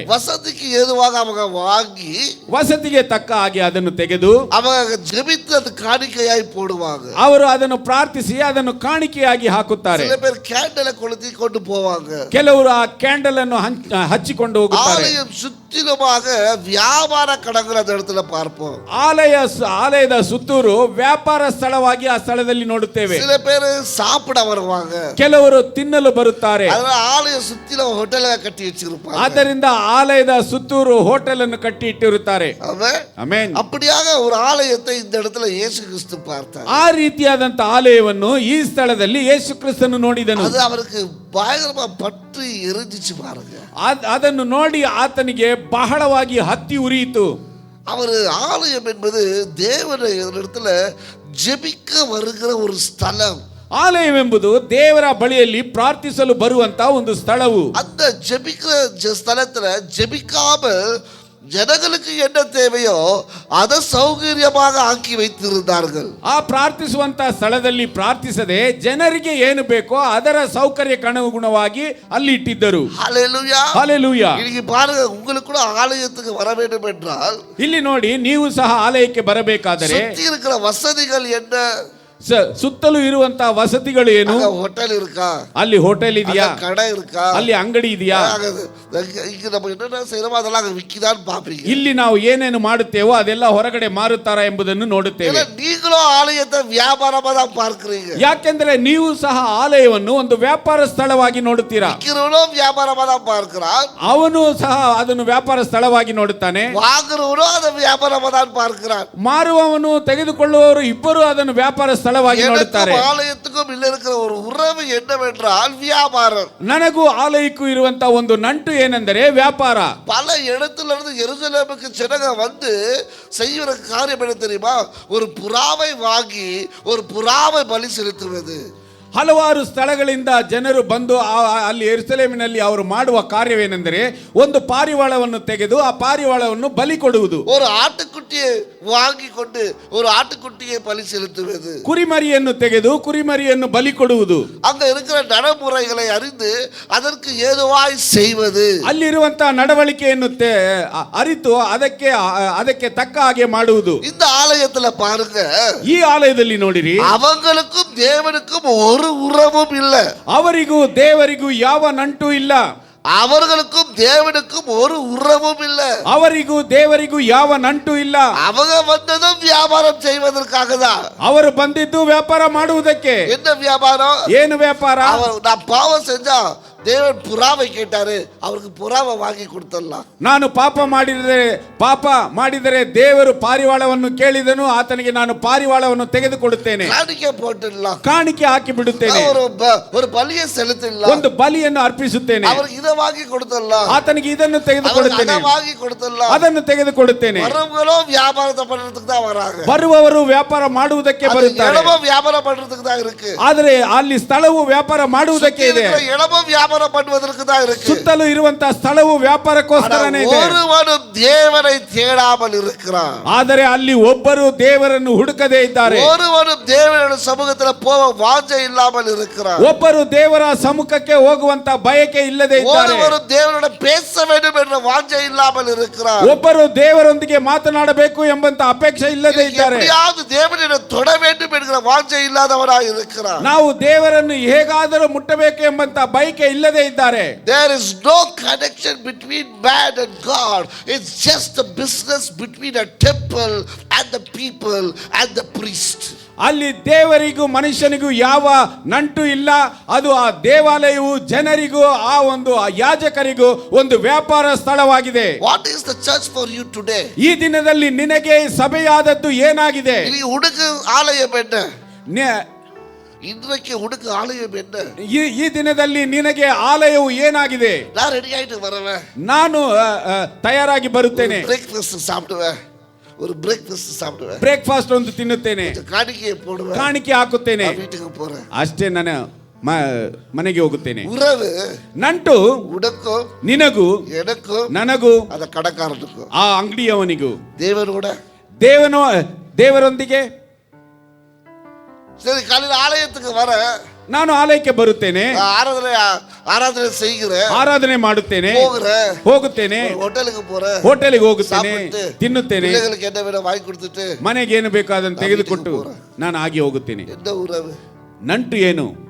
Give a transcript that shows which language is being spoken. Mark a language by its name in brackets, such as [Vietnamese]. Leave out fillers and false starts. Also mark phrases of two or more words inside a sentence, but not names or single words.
[Tamil] வசதிக்கு ஏதுவாக அவங்க வாங்கி [Kannada] ವಸತಿಗೆ ತಕ್ಕ ಹಾಗೆ ಅದನ್ನು ತೆಗೆದು [Tamil] அவங்க ஜெபித்து அது காணிக்கையாய் போடுவாங்க. [Kannada] ಅವರು ಅದನ್ನು ಪ್ರಾರ್ಥಿಸಿ ಅದನ್ನು ಕಾಣಿಕೆಯಾಗಿ ಹಾಕುತ್ತಾರೆ. [Tamil] சில பேர் கேண்டலை கொளுத்தி கொண்டு போவாங்க. [Kannada] ಕೆಲವರು ಆ ಕ್ಯಾಂಡಲ್ ಅನ್ನು ಹಚ್ಚಿಕೊಂಡು ಹೋಗುತ್ತಾರೆ. [Tamil] ஆலயம் சுற்றிலுமாக வியாபார கடங்கள் அந்த இடத்துல பார்ப்போம். [Kannada] ಆಲಯದ ಸುತ್ತೂರು ವ್ಯಾಪಾರ ಸ್ಥಳವಾಗಿ ಆ ಸ್ಥಳದಲ್ಲಿ ನೋಡುತ್ತೇವೆ. [Tamil] சில பேர் சாப்பிட வருவாங்க, [Kannada] ಕೆಲವರು ತಿನ್ನಲು ಬರುತ್ತಾರೆ. [Tamil] அதனால ஆலய சுத்தில [Kannada] ಹೋಟೆಲ್ ಕಟ್ಟಿ [Tamil] வச்சிருப்பாங்க. [Kannada] ಆದ್ದರಿಂದ ಆಲಯದ ಸುತ್ತೂರು ಹೋಟೆಲ್ ಅನ್ನು ಕಟ್ಟಿ ಇಟ್ಟಿರುತ್ತಾರೆ. ಆಮೆನ್. [Tamil] அப்படியாக ஒரு ஆலயத்தை இந்த இடத்துல இயேசு கிறிஸ்து பார்த்தார். [Kannada] ಆ ರೀತಿಯಾದಂತ ಆಲಯವನ್ನು ಈ ಸ್ಥಳದಲ್ಲಿ ಯೇಸು ಕ್ರಿಸ್ತನು ನೋಡಿದನು. ಅದು ಅವರಿಗೆ [Tamil] பயங்கரமா பற்றி எரிஞ்சிச்சு பாருங்க. [Kannada] ಅದನ್ನು ನೋಡಿ ಆತನಿಗೆ ಬಹಳವಾಗಿ ಹತ್ತಿ ಉರಿಯಿತು. [Tamil] அவர் ஆலயம் என்பது தேவனுடைய இடத்துல ஜெபிக்க வருகிற ஒரு ஸ்தலம். [Kannada] ಆಲಯವೆಂಬುದು ದೇವರ ಬಳಿಯಲ್ಲಿ ಪ್ರಾರ್ಥಿಸಲು ಬರುವಂತ ಒಂದು ಸ್ಥಳವು. [Tamil] அந்த ஜெபிக்கிற ஸ்தலத்துல ஜெபிக்காமல் ಜನಗಳಿಗೆ என்ன தேவையோ அதை சௌகரியமாக ಆಕಿ வைத்திருந்தார்கள். [Kannada] ಆ ಪ್ರಾರ್ಥಿಸುವಂತ ಸ್ಥಳದಲ್ಲಿ ಪ್ರಾರ್ಥಿಸದೆ ಜನರಿಗೆ ಏನು ಬೇಕೋ ಅದರ ಸೌಕರ್ಯಕ್ಕೆ ಅನುಗುಣವಾಗಿ ಅಲ್ಲಿ ಇಟ್ಟಿದ್ದರು. [Tamil] ஹல்லேலூயா, ஹல்லேலೂಯಾ. இன்னைக்கு பாருங்க, உங்களுக்கு கூட ஆலயத்துக்கு வர வேண்டும் என்றால் [Kannada] ಇಲ್ಲಿ ನೋಡಿ, ನೀವು ಸಹ ಆಲಯಕ್ಕೆ ಬರಬೇಕಾದರೆ [Tamil] சுத்தி இருக்கிற வசதிகள் என்ன? [Kannada] ಸುತ್ತಲೂ ಇರುವಂತಹ ವಸತಿಗಳು ಏನು? [Tamil] ಹೋಟೆಲ್ இருக்கா? [Kannada] ಅಲ್ಲಿ ಹೋಟೆಲ್ ಇದೆಯಾ? [Tamil] கடை இருக்கா? [Kannada] ಅಲ್ಲಿ ಅಂಗಡಿ ಇದೆಯಾ? [Tamil] இங்க நம்ம என்ன செய்யறோமோ அதெல்லாம் விக்கிதான் பாப்பீங்க. [Kannada] ಇಲ್ಲಿ ನಾವು ಏನೇನು ಮಾಡುತ್ತೇವೋ ಅದೆಲ್ಲ ಹೊರಗಡೆ ಮಾರುತ್ತಾರಾ ಎಂಬುದನ್ನು ನೋಡುತ್ತೇವೆ. [Tamil] நீங்களும் ஆலயத்தை வியாபாரமா தான் பார்க்கிறீங்க. [Kannada] ಯಾಕೆಂದ್ರೆ ನೀವು ಸಹ ಆಲಯವನ್ನು ಒಂದು ವ್ಯಾಪಾರ ಸ್ಥಳವಾಗಿ ನೋಡುತ್ತೀರಾ. [Tamil] விக்கிறவனும் வியாபாரமா தான் பார்க்கிறான், [Kannada] ಅವನು ಸಹ ಅದನ್ನು ವ್ಯಾಪಾರ ಸ್ಥಳವಾಗಿ ನೋಡುತ್ತಾನೆ. [Tamil] வாங்குறவனும் அதை வியாபாரமா தான் பார்க்கிறான். [Kannada] ಮಾರುವವನು ತೆಗೆದುಕೊಳ್ಳುವವರು ಇಬ್ಬರು ಅದನ್ನು ವ್ಯಾಪಾರ ಸ್ಥಳವಾಗಿ ನೋಡುತ್ತಾರೆ. ಆಲಯಕ್ಕೂ ಇಲ್ಲ [Tamil] இருக்கிற ஒரு உறவு என்னவென்றால் வியாபாரம். [Kannada] ನನಗೂ ಆಲಯಕ್ಕೂ ಇರುವಂತ ಒಂದು ನಂಟು ಏನೆಂದರೆ ವ್ಯಾಪಾರ. [Tamil] பல இடத்துல இருந்து எருசலேமுக்கு ஜனங்க வந்து செய்யற காரியம் என்ன தெரியுமா? ஒரு புறாவை வாங்கி ஒரு புறாவை பலி செலுத்துவது. [Kannada] ಹಲವಾರು ಸ್ಥಳಗಳಿಂದ ಜನರು ಬಂದು ಅಲ್ಲಿ ಯೆರೂಸಲೇಮಿನಲ್ಲಿ ಅವರು ಮಾಡುವ ಕಾರ್ಯವೇನೆಂದರೆ ಒಂದು ಪಾರಿವಾಳವನ್ನು ತೆಗೆದು ಆ ಪಾರಿವಾಳವನ್ನು ಬಲಿ ಕೊಡುವುದು. [Tamil] ஒரு ஆட்டுக்குட்டியை வாங்கி கொண்டு ஒரு ஆட்டுக்குட்டியை பலி செலுத்துவது. [Kannada] ಕುರಿಮರಿಯನ್ನು ತೆಗೆದು ಕುರಿಮರಿಯನ್ನು ಬಲಿ ಕೊಡುವುದು. [Tamil] அங்க இருக்கிற நடைமுறைகளை அறிந்து அதற்கு ஏதுவாய் செய்வது. [Kannada] ಅಲ್ಲಿರುವಂತಹ ನಡವಳಿಕೆಯನ್ನು ಅರಿತು ಅದಕ್ಕೆ ತಕ್ಕ ಹಾಗೆ ಮಾಡುವುದು. [Tamil] இந்த ஆலயத்துல பாருங்க, [Kannada] ಈ ಆಲಯದಲ್ಲಿ ನೋಡಿರಿ, [Tamil] அவங்களுக்கும் தேவனுக்கும் ஒரு உறவும் இல்ல. [Kannada] ಅವರಿಗೂ ದೇವರಿಗೂ ಯಾವ ನಂಟು ಇಲ್ಲ. [Tamil] அவர்களுக்கும் தேவனுக்கும் ஒரு உறவும் இல்ல. [Kannada] ಅವರಿಗೂ ದೇವರಿಗೂ ಯಾವ ನಂಟು ಇಲ್ಲ. [Tamil] அவங்க வந்ததும் வியாபாரம் செய்வதற்காக தான். [Kannada] ಅವರು ಬಂದಿದ್ದು ವ್ಯಾಪಾರ ಮಾಡುವುದಕ್ಕೆ. [Tamil] என்ன வியாபாரம்? [Kannada] ಏನು ವ್ಯಾಪಾರ? [Tamil] நான் பாவம் செஞ்சா தேவன் புறாவை கேட்டாரு, அவருக்கு புறாவை வாங்கி கொடுத்துடலாம். [Kannada] ನಾನು ಪಾಪ ಮಾಡಿದರೆ ದೇವರು ಪಾರಿವಾಳವನ್ನು ಕೇಳಿದನು, ಆತನಿಗೆ ನಾನು ಪಾರಿವಾಳವನ್ನು ತೆಗೆದುಕೊಡುತ್ತೇನೆ. [Tamil] காணிக்கை போட்டுடலாம், [Kannada] ಕಾಣಿಕೆ ಹಾಕಿ ಬಿಡುತ್ತೇನೆ, [Tamil] ஒரு பலியை செலுத்திடலாம், [Kannada] ಒಂದು ಬಲಿಯನ್ನು ಅರ್ಪಿಸುತ್ತೇನೆ, [Tamil] அவருக்கு இதை வாங்கி கொடுத்துடலாம், [Kannada] ಆತನಿಗೆ ಇದನ್ನು ತೆಗೆದುಕೊಡುತ್ತೇನೆ, [Tamil] வாங்கி கொடுத்துடலாம், [Kannada] ಅದನ್ನು ತೆಗೆದುಕೊಡುತ್ತೇನೆ. [Tamil] வரவங்களும் வியாபாரத்தை பண்றதுக்கு தான் வராங்க. [Kannada] ಬರುವವರು ವ್ಯಾಪಾರ ಮಾಡುವುದಕ್ಕೆ ಬರುತ್ತಾರೆ. [Tamil] இடமும் வியாபாரம் பண்றதுக்கு தான் இருக்கு. [Kannada] ಆದರೆ ಅಲ್ಲಿ ಸ್ಥಳವು ವ್ಯಾಪಾರ ಮಾಡುವುದಕ್ಕೆ ಇದೆ. [Tamil] இடமும் வியாபாரம் பண்ணுவதற்கு தான் இருக்கு. [Kannada] ಸುತ್ತಲೂ ಇರುವಂತಹ ಸ್ಥಳವು ವ್ಯಾಪಾರಕ್ಕೋಸ್ಕರನೇ ಇದೆ. [Tamil] ஒருவனும் தேவனை தேடாமல் இருக்கிறான். [Kannada] ಆದರೆ ಅಲ್ಲಿ ಒಬ್ಬರು ದೇವರನ್ನು ಹುಡುಕದೇ ಇದ್ದಾರೆ. [Tamil] ஒருவனும் தேவனுடைய சமூகத்துல போக வாஞ்சை இல்லாமல் இருக்கிறான். [Kannada] ಒಬ್ಬರು ದೇವರ ಸಮ್ಮುಖಕ್ಕೆ ಹೋಗುವಂತ ಬಯಕೆ ಇಲ್ಲದೆ ಇದ್ದಾರೆ. [Tamil] ஒருவரும் தேவனோட பேச வேண்டும் என்ற வாஞ்சை இல்லாமல் இருக்கிறான். [Kannada] ಒಬ್ಬರು ದೇವರೊಂದಿಗೆ ಮಾತನಾಡಬೇಕು ಎಂಬಂತ ಅಪೇಕ್ಷೆ ಇಲ್ಲದೆ ಇದ್ದಾರೆ. [Tamil] எப்படியாவது தேவனை தொட வேண்டும் என்கிற வாஞ்சை இல்லாதவராய் இருக்கிறான். [Kannada] ನಾವು ದೇವರನ್ನು ಹೇಗಾದರೂ ಮುಟ್ಟಬೇಕು ಎಂಬಂತ ಬಯಕೆ ಇಲ್ಲದೆ ಇದ್ದಾರೆ. [English] There is no connection between man and God. It's just a business between a temple and the people and the priest. [Kannada] ಅಲ್ಲಿ ದೇವರಿಗೂ ಮನುಷ್ಯನಿಗೂ ಯಾವ ನಂಟು ಇಲ್ಲ. ಅದು ಆ ದೇವಾಲಯವು ಜನರಿಗೂ ಆ ಒಂದು ಯಾಜಕರಿಗೂ ಒಂದು ವ್ಯಾಪಾರ ಸ್ಥಳವಾಗಿದೆ. [English] What is the church for you today? [Kannada] ಈ ದಿನದಲ್ಲಿ ನಿನಗೆ ಸಭೆಯಾದದ್ದು ಏನಾಗಿದೆ? [Tamil] உனக்கு ஆலயம் என்ன? இன்றைக்கு உனக்கு ஆலயம் என்ன? [Kannada] ಈ ದಿನದಲ್ಲಿ ನಿನಗೆ ಆಲಯವು ಏನಾಗಿದೆ? [Tamil] நான் ரெடி ஆயிட்டு வரவேன், [Kannada] ನಾನು ತಯಾರಾಗಿ ಬರುತ್ತೇನೆ, [Tamil] பிரேக்ஃபாஸ்ட் சாப்பிடுவேன், ஒரு பிரேக்ஃபாஸ்ட் சாப்பிடுவேன், [Kannada] ಬ್ರೇಕ್ಫಾಸ್ಟ್ ಒಂದು ತಿನ್ನುತ್ತೇನೆ, [Tamil] காணிக்கையை போடுவேன், [Kannada] ಕಾಣಿಕೆ ಹಾಕುತ್ತೇನೆ, [Tamil] வீட்டுக்கு போறேன், [Kannada] ಅಷ್ಟೇ. ನಾನು ಮನೆಗೆ ಹೋಗುತ್ತೇನೆ. [Tamil] உறவு [Kannada] ನಂಟು [Tamil] உனக்கும் [Kannada] ನಿನಗೂ [Tamil] எனக்கும் [Kannada] ನನಗೂ [Tamil] அந்த கடைக்காரனுக்கும் [Kannada] ಆ ಅಂಗಡಿಯವನಿಗೂ [Tamil] தேவனோட [Kannada] ದೇವರೊಂದಿಗೆ. [Tamil] சரி, காலையில் ஆலயத்துக்கு வர [Kannada] ನಾನು ಆಲಯಕ್ಕೆ ಬರುತ್ತೇನೆ, [Tamil] ஆராதனை செய்கிறேன், [Kannada] ಆರಾಧನೆ ಮಾಡುತ್ತೇನೆ, ಹೋಗುತ್ತೇನೆ, ಹೋಟೆಲ್ಗೆ ಹೋಟೆಲ್ಗೆ ಹೋಗುತ್ತೇನೆ, ತಿನ್ನುತ್ತೇನೆ, [Tamil] பிள்ளைகளுக்கு என்ன வேணும் வாங்கி கொடுத்துட்டு [Kannada] ಮನೆಗೆ ಏನು ಬೇಕು ಅದನ್ನು ತೆಗೆದುಕೊಟ್ಟು ನಾನು ಹಾಗೆ ಹೋಗುತ್ತೇನೆ. [Tamil] என்ன உறவு? [Kannada] ನಂಟು ಏನು?